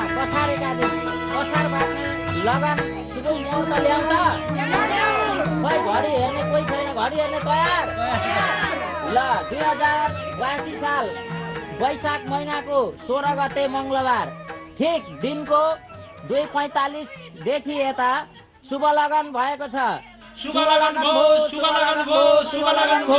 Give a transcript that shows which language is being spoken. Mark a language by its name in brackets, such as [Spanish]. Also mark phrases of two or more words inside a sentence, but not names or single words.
[Nepali] कसारेका दिन कसार बाट्ने लगन शुभ मुहुर्त ल्याउँ त खै घडी हेर्ने कोही छैन घडी हेर्ने तयार ल 2082 साल वैशाख महिनाको 16 गते मङ्गलबार ठीक दिनको 2:45 देखि यता शुभ लगन भएको छ शुभ लगन भो शुभ लगन भो शुभ लगन भो